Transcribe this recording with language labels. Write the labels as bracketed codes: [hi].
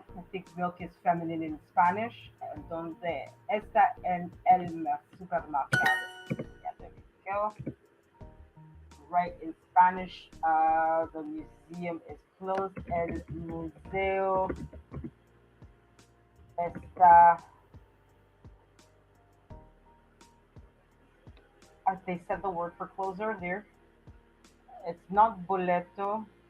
[en] I think milk is feminine in Spanish. [es] ¿Dónde está en el supermercado? [en] Yeah, there we go. Right in Spanish, the museum is closed. [es] El museo está. [en] They said the word for close earlier. It's not boleto.